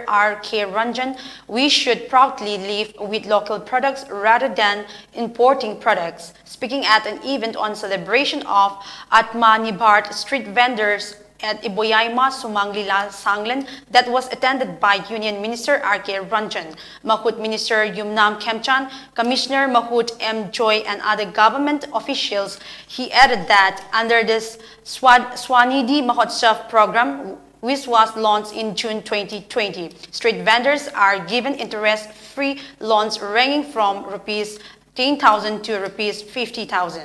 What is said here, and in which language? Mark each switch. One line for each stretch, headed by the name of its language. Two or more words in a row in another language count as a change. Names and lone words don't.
English: R.K. Ranjan, we should proudly live with local products rather than importing products. Speaking at an event on celebration of Atmanirbhar street vendors at Iboyaima, Sumanglila, Sanglen that was attended by Union Minister R.K. Ranjan, Mahut Minister Yumnam Khemchan, Commissioner Mahut M. Joy and other government officials. He added that under this Swanidhi Mahotsav program, which was launched in June 2020, street vendors are given interest-free loans ranging from Rs 10,000 to Rs 50,000.